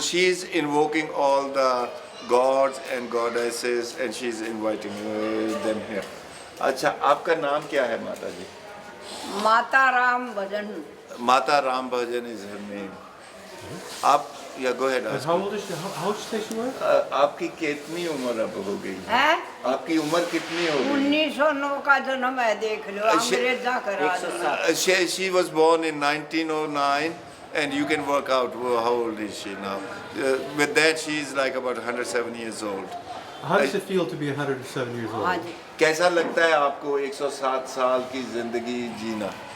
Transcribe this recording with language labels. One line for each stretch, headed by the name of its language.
English: She's invoking all the gods and goddesses and she's inviting them here.
Hindi: अच्छा आपका नाम क्या है माता जी? माता राम भजन।
English: Mata Ram Bhajan is her name.
Hindi: आप या
English: go ahead. And how old is she? How old did you say she was?
Hindi: आपकी कितनी उम्र अब हो गई? है? आपकी उम्र कितनी हो गई? 1909 का जन्म है, देख लो अंग्रेज जाकर। 107।
English: She was born in 1909 and you can work out how old is she now. With that she is like about 107 years old. How does it feel to be 107 years
Hindi: हाँ
English: old?
Hindi: जी। कैसा लगता है आपको 107 साल की जिंदगी जीना?